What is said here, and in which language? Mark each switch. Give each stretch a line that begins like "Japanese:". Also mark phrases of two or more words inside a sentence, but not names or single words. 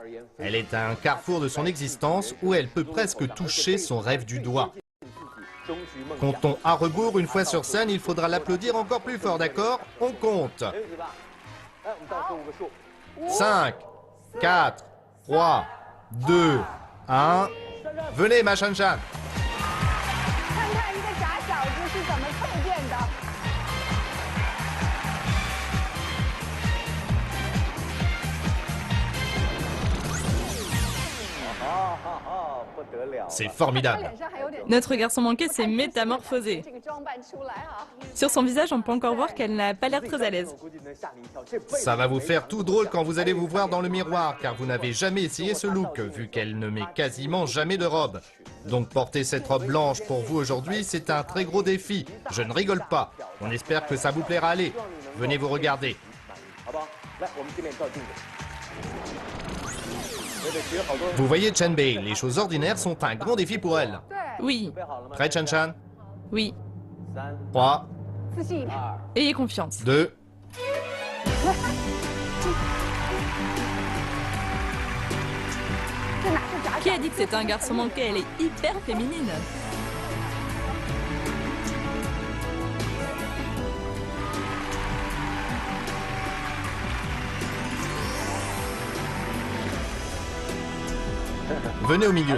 French: Elle est à un carrefour de son existence où elle peut presque toucher son rêve du doigt. Comptons à rebours, une fois sur scène, il faudra l'applaudir encore plus fort, d'accord? On compte. 5, 4, 3, 2, 1. Venez, ma Chan-Chan.
Chinese: 看看一个假小子是怎么蜕变的。
French: C'est formidable.
Chinese: 脸上还有点
French: Notre garçon manqué s'est métamorphosé.
Chinese: 这个装扮出来啊。
French: Sur son visage, on peut encore voir qu'elle n'a pas l'air très à l'aise. Ça va vous faire tout drôle quand vous allez vous voir dans le miroir, car vous n'avez jamais essayé ce look, vu qu'elle ne met quasiment jamais de robe. Donc porter cette robe blanche pour vous aujourd'hui, c'est un très gros défi. Je ne rigole pas. On espère que ça vous plaira. Allez, venez vous regarder. Vous voyez Chen Bei, les choses ordinaires sont un grand défi pour elle. Oui, Prêt, Chan-Chan? oui, 3,
Chinese: 自信。
French: ayez confiance. 2,
Chinese: 这哪是假
French: Qui a dit que c'était un garçon manqué? Elle est hyper féminine. venez au milieu.